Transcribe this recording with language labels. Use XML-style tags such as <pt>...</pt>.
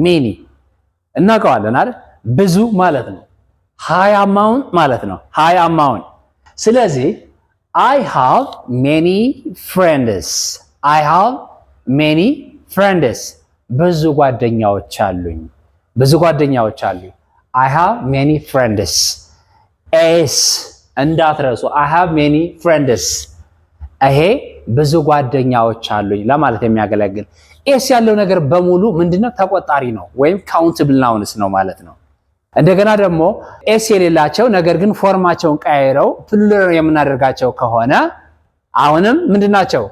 <am>ሜኒ እናውቀዋለን አይደል? ብዙ ማለት ነው። ሃይ አማውንት ማለት ነው። ሃይ አማውንት። ስለዚህ</am> <en>I have many friends. I have many friends.</en> <am>ብዙ ጓደኛዎች አሉኝ። ብዙ ጓደኛዎች አሉኝ።</am> <en>I have many friends.</en> <am>ኤስ እንዳትረሱ።</am> <en>I have many friends.</en> <am>ይሄ ብዙ ጓደኛዎች አሉኝ ለማለት የሚያገለግል። ኤስ ያለው ነገር በሙሉ ምንድነው? ተቆጣሪ ነው ወይም ካውንትብል ናውንስ ነው ማለት ነው። እንደገና ደግሞ ኤስ የሌላቸው ነገር ግን ፎርማቸውን ቀያይረው ፕሉራል የምናደርጋቸው ከሆነ አሁንም ምንድናቸው?</am>